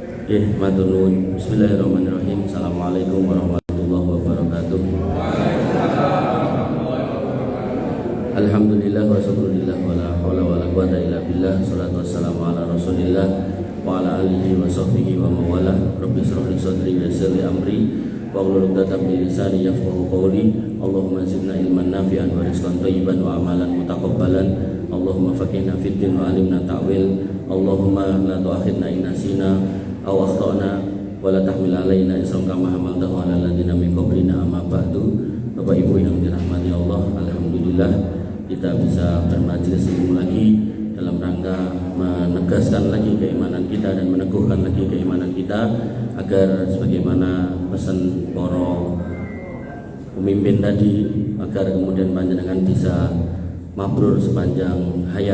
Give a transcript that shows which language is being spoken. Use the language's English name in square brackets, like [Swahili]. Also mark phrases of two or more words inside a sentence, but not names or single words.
[Javanese] Matur nuwun. [Arabic] بسم الله الرحمن الرحيم. السلام عليكم ورحمة الله وبركاته. الحمد لله والشكر لله ولا حول ولا قوة إلا بالله. الصلاة والسلام على رسول الله وعلى آله وصحبه ومن والاه. رب اشرح لي صدري ويسر لي أمري واحلل عقدة من لساني يفقهوا قولي. اللهم زدنا علما نافعا ورزقا طيبا وعملا متقبلا. اللهم فقهنا في الدين وعلمنا التأويل. اللهم لا تؤاخذنا إن نسينا أو أخطأنا ولا تحمل علينا إصرا كما حملته على الذين من قبلنا أما بعد. [Indonesian] Bapak Ibu yang dirahmati Allah, alhamdulillah kita bisa bermajelis ilmu lagi dalam rangka menegaskan lagi keimanan kita dan meneguhkan lagi keimanan kita agar sebagaimana pesan para pemimpin tadi, agar kemudian panjenengan bisa mabrur sepanjang hayat.